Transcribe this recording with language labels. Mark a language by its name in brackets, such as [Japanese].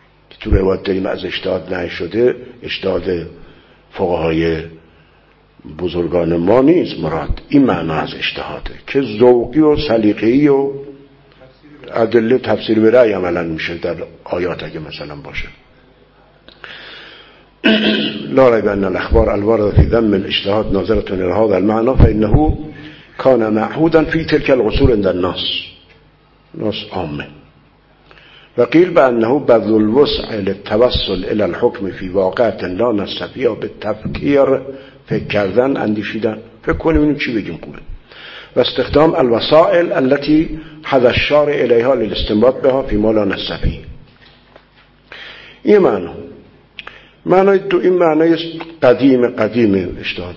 [Persian] که تو روایت داریم از اجتهاد نهی شده، اجتهاد فقهای بزرگان ما نیست مراد، این معنا از اجتهاده که ذوقی و سلیقه‌ای و ادله تفسیر به رأی عملا میشه در آیات اگه مثلا باشه. [Arabic] لا ريب ان الاخبار الوارده في ذم الاجتهاد ناظره الى هذا المعنى فانه كان معهودا في تلك العصور عند الناس، ناس عامه. وقيل بانه بذل الوسع للتوصل الى الحكم في واقعه لا نستطيع بالتفكير، [Persian] فکر کردن، اندیشیدن، فکر کنیم اینو چی بگیم خوبه، [Arabic] و استخدام الوسائل التي حذا الشارع اليها للاستنباط بها في ما لا نستطيع. [Persian] این معنا، معنای دو، این معنای قدیم قدیم اجتهاد.